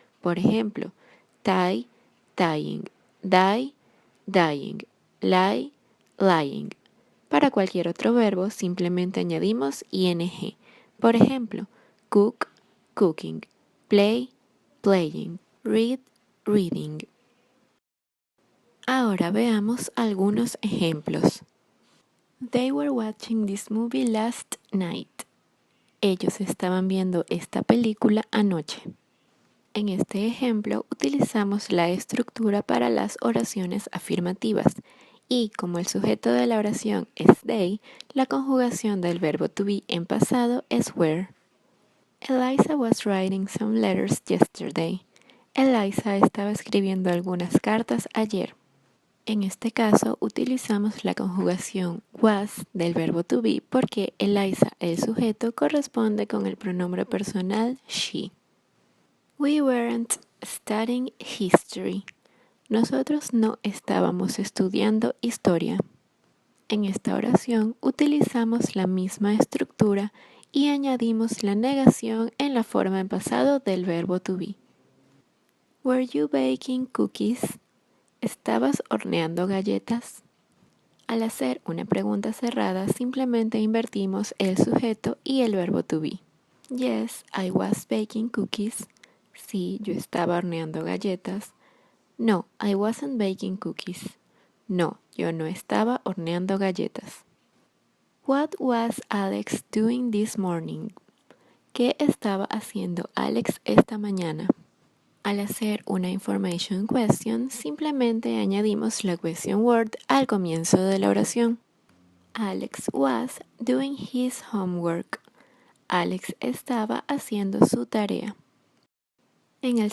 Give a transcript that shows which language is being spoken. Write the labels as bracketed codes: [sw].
[es] Por ejemplo, [en] tie, tying, die, dying, lie, lying. [es] Para cualquier otro verbo simplemente añadimos ing. Por ejemplo, [en] cook, cooking, play, playing, read, reading. [es] Ahora veamos algunos ejemplos. [en] They were watching this movie last night. [es] Ellos estaban viendo esta película anoche. En este ejemplo utilizamos la estructura para las oraciones afirmativas y como el sujeto de la oración es they, la conjugación del verbo to be en pasado es were. [en] Eliza was writing some letters yesterday. [es] Eliza estaba escribiendo algunas cartas ayer. En este caso utilizamos la conjugación was del verbo to be porque Eliza, el sujeto, corresponde con el pronombre personal she. [en] We weren't studying history. [es] Nosotros no estábamos estudiando historia. En esta oración utilizamos la misma estructura y añadimos la negación en la forma en pasado del verbo to be. [en] Were you baking cookies? [es] ¿Estabas horneando galletas? Al hacer una pregunta cerrada, simplemente invertimos el sujeto y el verbo to be. [en] Yes, I was baking cookies. [es] Sí, yo estaba horneando galletas. [en] No, I wasn't baking cookies. [es] No, yo no estaba horneando galletas. [en] What was Alex doing this morning? [es] ¿Qué estaba haciendo Alex esta mañana? Al hacer una information question, simplemente añadimos la question word al comienzo de la oración. [en] Alex was doing his homework. [es] Alex estaba haciendo su tarea. En el siguiente video continuaremos con la segunda parte del tema,